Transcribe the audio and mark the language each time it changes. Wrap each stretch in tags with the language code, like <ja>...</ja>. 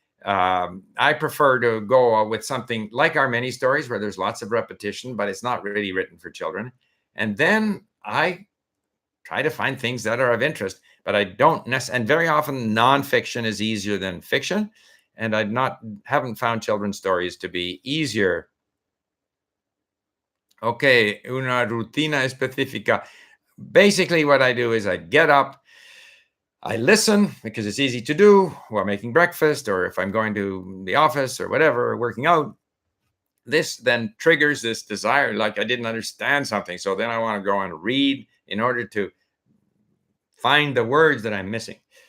<en>I prefer to go with something like our mini stories, where there's lots of repetition, but it's not really written for children. And then I try to find things that are of interest, but I don't necessarily, and very often nonfiction is easier than fiction. And haven't found children's stories to be easier. Okay,</en> <es>una rutina específica.</es> <en>Basically, what I do is I get up, I listen, because it's easy to do while making breakfast, or if I'm going to the office or whatever, working out. This then triggers this desire, like I didn't understand something. So then I want to go and read in order to find the words that I'm missing.</en>